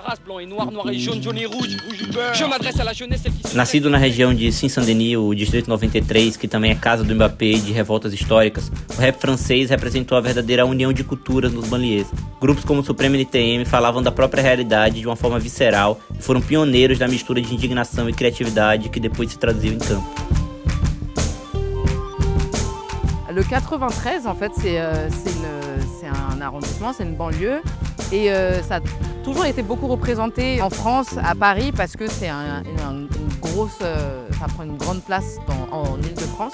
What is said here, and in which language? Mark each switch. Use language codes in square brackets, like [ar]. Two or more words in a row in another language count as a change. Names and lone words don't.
[pt] Nascido na região de Seine-Saint-Denis, o Distrito 93, que também é casa do Mbappé e de revoltas históricas, o rap francês representou a verdadeira união de culturas nos banlieues. Grupos como o Supreme NTM falavam da própria realidade de uma forma visceral e foram pioneiros da mistura de indignação e criatividade que depois se traduziu em campo. [fr] Le 93, en fait, c'est un arrondissement, c'est une banlieue. Et ça a toujours été beaucoup représenté en France, à Paris, parce que c'est une grosse, ça prend une grande place en Île-de-France.